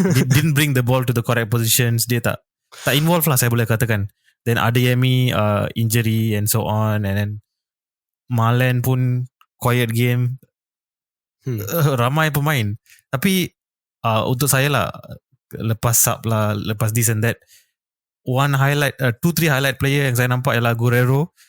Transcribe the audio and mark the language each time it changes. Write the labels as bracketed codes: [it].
[en] Didn't bring the ball to the correct positions. [ms] Dia tak involve lah, saya boleh katakan. [en] Then Adeyemi injury and so on, and then Malen [ms] pun [en] quiet game. [ms] Ramai pemain. Tapi untuk saya lah, lepas sub lah, lepas [en] this and that, one highlight, 2-3 highlight player [ms] yang saya nampak ialah Guerrero.